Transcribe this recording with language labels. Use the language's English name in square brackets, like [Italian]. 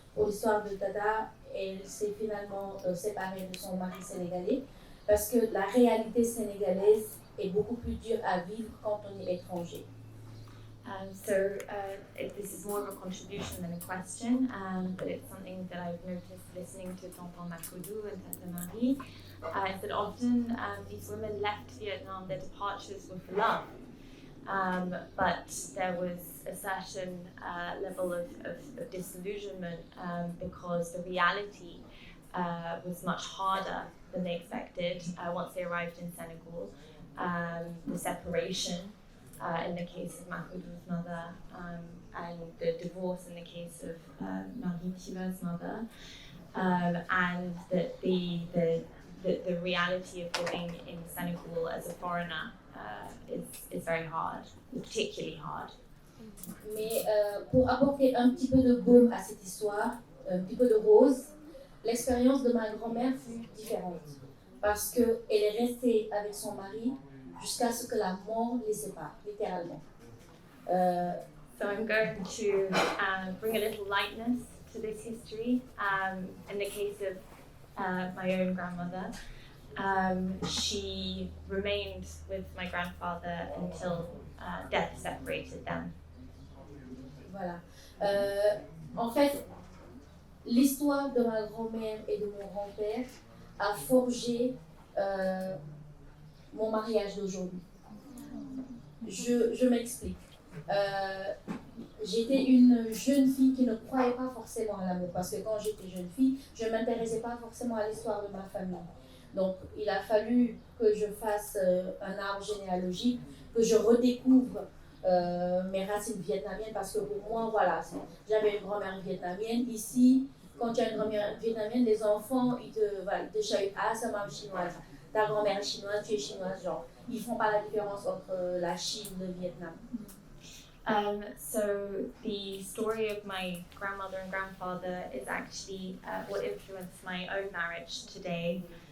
[French] Pour l'histoire de Tata, elle s'est finalement séparée de son mari sénégalais parce que la réalité sénégalaise est beaucoup plus dure à vivre quand on est étranger. [English] This is more of a contribution than a question, but it's something that I've noticed listening to Tonton Macodou and Tata Marie, is that often these women left Vietnam, their departures were for love, but there was a certain level of disillusionment because the reality was much harder than they expected once they arrived in Senegal. The separation in the case of Macodou's mother, and the divorce in the case of Thiva's mother, and that the reality of living in Senegal as a foreigner is very hard, particularly hard. [French] Mais pour apporter un petit peu de baume à cette histoire, un petit peu de rose, l'expérience de ma grand-mère fut différente parce qu'elle est restée avec son mari jusqu'à ce que la mort les sépare, littéralement. [English] So I'm going to bring a little lightness to this history. In the case of my own grandmother, she remained with my grandfather until death separated them. [French] Voilà. En fait, l'histoire de ma grand-mère et de mon grand-père a forgé mon mariage d'aujourd'hui. Je m'explique. J'étais une jeune fille qui ne croyait pas forcément à l'amour, parce que quand j'étais jeune fille, je ne m'intéressais pas forcément à l'histoire de ma famille. Donc il a fallu que je fasse un arbre généalogique, que je redécouvre mes racines vietnamiennes, parce que pour moi, voilà, j'avais une grand-mère vietnamienne. Ici, quand tu as une grand-mère vietnamienne, les enfants, ils te chahutent. Ah, sa maman chinoise, ta grand-mère est chinoise, tu es chinoise, genre. Ils font pas la différence entre la Chine et le Vietnam. [English] So the story of my grandmother and grandfather is actually what influenced my own marriage today.